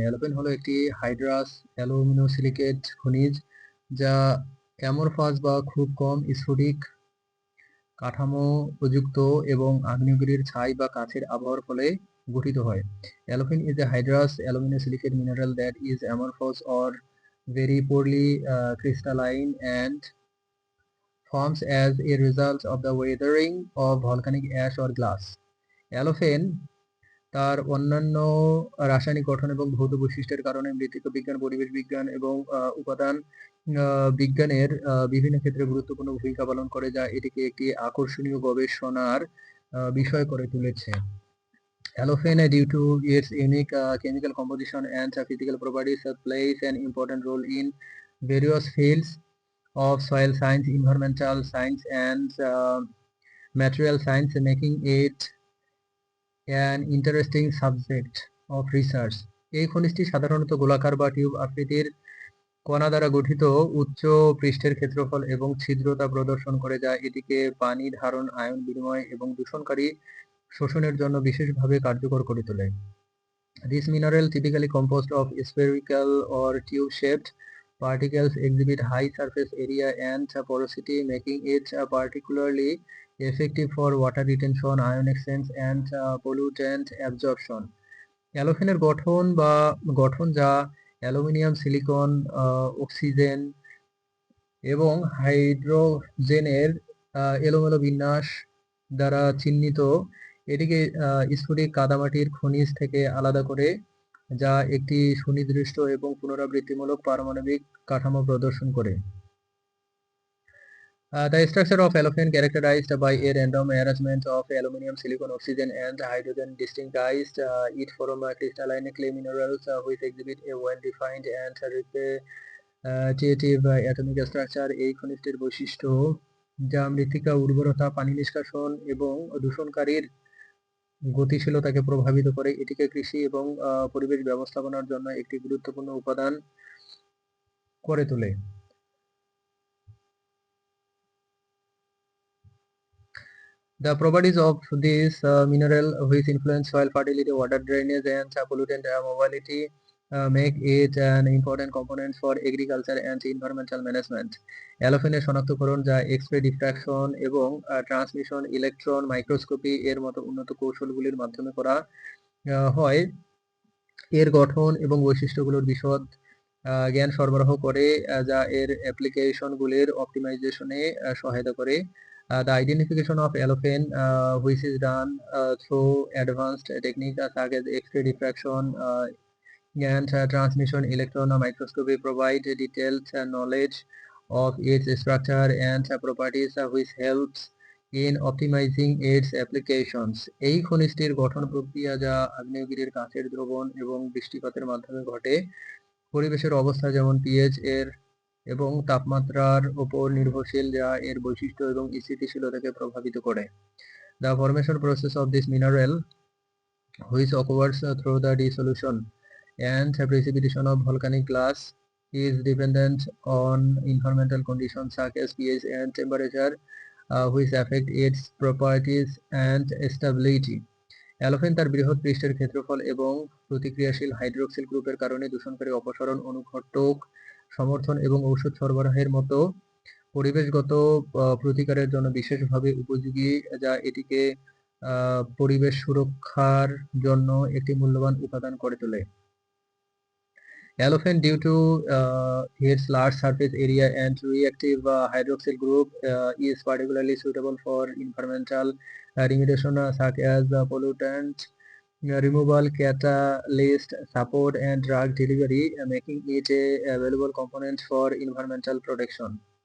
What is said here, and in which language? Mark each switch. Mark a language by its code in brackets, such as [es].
[bn] অ্যালোফেন হলো একটি hydrous aluminosilicate খনিজ যা অ্যামরফাস বা খুব কম স্ফটিক কাঠামো প্রযুক্ত এবং আগ্নেয়গিরির ছাই বা কাছের আবহাওয়ার ফলে গঠিত হয়। [en] Allophane is a hydrous aluminosilicate mineral that is amorphous or very poorly crystalline and forms as a result of the weathering of volcanic ash or glass. [bn] অ্যালোফেন তার অন্যান্য রাসায়নিক গঠন এবং ভৌত বৈশিষ্ট্যের কারণে মৃত্তিকা বিজ্ঞান, পরিবেশ বিজ্ঞান এবং উপাদান বিজ্ঞানের বিভিন্ন ক্ষেত্রে গুরুত্বপূর্ণ ভূমিকা পালন করে, যা এটিকে একটি আকর্ষণীয় গবেষণার বিষয় করে তুলেছে। [en] Allophane, due to its unique chemical composition and physical properties, plays an important role in various fields of soil science, environmental science, and material science, making it an interesting subject of research. [bn] এই খনিজটি সাধারণত গোলাকার বা tube আকৃতির কণা দ্বারা গঠিত, উচ্চ পৃষ্ঠের ক্ষেত্রফল এবং ছিদ্রতা প্রদর্শন করে, যা এটিকে পানি ধারণ, আয়ন বিনিময় এবং দূষণকারী শোষণের জন্য বিশেষভাবে কার্যকর করে তোলে। [en] This mineral, typically composed of spherical or tube-shaped particles, exhibit high surface area and porosity, making it particularly effective for water retention, ion exchange, and pollutant absorption. [bn] অ্যালোফেনের গঠন যা অ্যালুমিনিয়াম, সিলিকন, অক্সিজেন এবং হাইড্রোজেনের এলোমেলো বিন্যাস দ্বারা চিহ্নিত, এটিকে স্ফটিক কাদামাটির খনিজ থেকে আলাদা করে, যা একটি সুনির্দিষ্ট এবং পুনরাবৃত্তিমূলক পারমাণবিক কাঠামো প্রদর্শন করে। [en] The structure of allophane, characterized by a random arrangement of aluminum, silicon, oxygen, and hydrogen, distinguishes it from crystalline clay minerals, which exhibit a well-defined and repetitive atomic structure. [bn] এই খনিজটির বৈশিষ্ট্য, যা মৃত্তিকা উর্বরতা, পানি নিষ্কাশন এবং দূষণকারীর গতিশীলতাকে প্রভাবিত করে, এটিকে কৃষি এবং পরিবেশ ব্যবস্থাপনার জন্য একটি গুরুত্বপূর্ণ উপাদান করে তোলে। [en] The properties of this mineral, which influence soil fertility, water drainage, and pollutant mobility, make it an important component for agriculture and environmental management. [bn] অ্যালোফেনের শনাক্তকরণ, যা এক্স-রে ডিফ্রাকশন এবং ট্রান্সমিশন ইলেকট্রন মাইক্রোস্কোপি এর মতো উন্নত কৌশলগুলির মাধ্যমে করা হয়, এর গঠন এবং বৈশিষ্ট্যগুলোর বিশদ জ্ঞান সরবরাহ করে, যা এর অ্যাপ্লিকেশনগুলির অপটিমাইজেশনে সহায়তা করে। [en] The identification of allophane, which is done through advanced techniques such as X-ray diffraction and transmission electron microscopy, provide detailed knowledge of its structure and properties, which helps in optimizing its applications. [bn] এই খনিজটির গঠন প্রক্রিয়া, যা আগ্নেয়গিরির কাছের দ্রবণ এবং বৃষ্টিপাতের মাধ্যমে ঘটে, পরিবেশের অবস্থা যেমন পিএইচ এর এবং তাপমাত্রার উপর নির্ভরশীল, যা এর বৈশিষ্ট্য এবং স্থিতিশীলতাকে প্রভাবিত করে। [en] The formation process of this mineral, which occurs through the dissolution and precipitation of volcanic glass, is dependent on environmental conditions such as pH and temperature, which affect its properties and stability. [bn] অ্যালোফেন তার বৃহৎ পৃষ্ঠের ক্ষেত্রফল এবং প্রতিক্রিয়াশীল hydroxyl গ্রুপের কারণে দূষণকারী অপসারণ, অনুঘটক সমর্থন এবং ঔষধ সরবরাহের মতো পরিবেশগত প্রতিকারের জন্য বিশেষভাবে উপযোগী, যা এটিকে পরিবেশ সুরক্ষার জন্য একটি মূল্যবান উপাদান করে তোলে। [en] Allophane, due to its large surface area and reactive hydroxyl group, is particularly suitable for environmental remediation such as pollutant removal, catalyst support, and drug delivery, making it a valuable component for environmental protection.